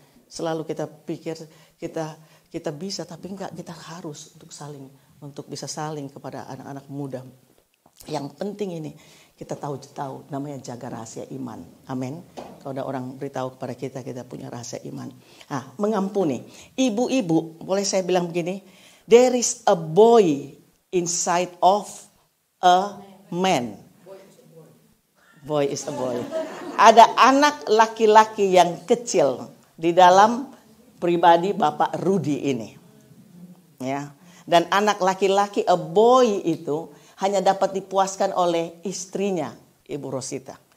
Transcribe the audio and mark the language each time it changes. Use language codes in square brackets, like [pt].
[id] Selalu kita pikir kita bisa, tapi enggak, kita harus untuk bisa saling kepada anak-anak muda. Yang penting ini kita tahu namanya jaga rahasia iman. Amin. Kalau ada orang beritahu kepada kita punya rahasia iman. Mengampuni. Ibu-ibu, boleh saya bilang begini? [en] There is a boy inside of a man. Boy is a boy. [id] Ada anak laki-laki yang kecil di dalam pribadi Bapak Rudi ini. Ya. Dan anak laki-laki, [en] a boy [id] itu hanya dapat dipuaskan oleh istrinya, Ibu Rosita.